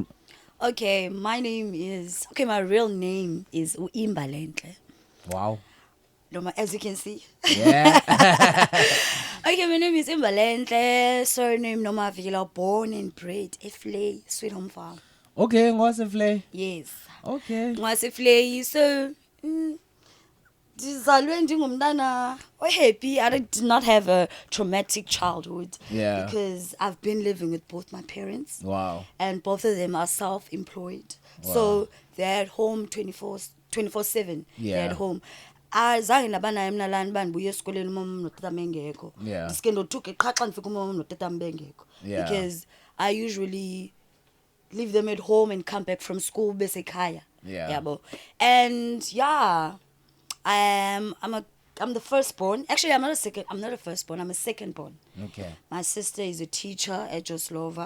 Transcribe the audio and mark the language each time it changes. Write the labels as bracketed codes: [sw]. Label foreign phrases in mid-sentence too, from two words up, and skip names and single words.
[en] Okay, my real name is Uimbalentle. Wow. As you can see. Yeah. Okay, my name is Imbalentle, surname Noma Villa, born and bred Eflay, Sweet Home Farm. Okay, what's the play? Yes. Okay. [xh] Eflay, so ndizalwe ndingumntana happy. [en] I did not have a traumatic childhood. Yeah. Because I've been living with both my parents. Wow. And both of them are self-employed. Wow. So they're at home 24/7. Yeah. They're at home. [xh] Azange nabanaye mina lana bandibuye esikoleni umama notata bengekho. [en] Yeah. [xh] Ndiske ndothuke qha xa ndifika umama notata bengekho. [en] Yeah. Because I usually leave them at home and come back from school besekhaya. Yeah. Yabo. And yeah, I'm the firstborn. Actually, I'm not a firstborn. I'm a secondborn. Okay. My sister is a teacher at Joslova.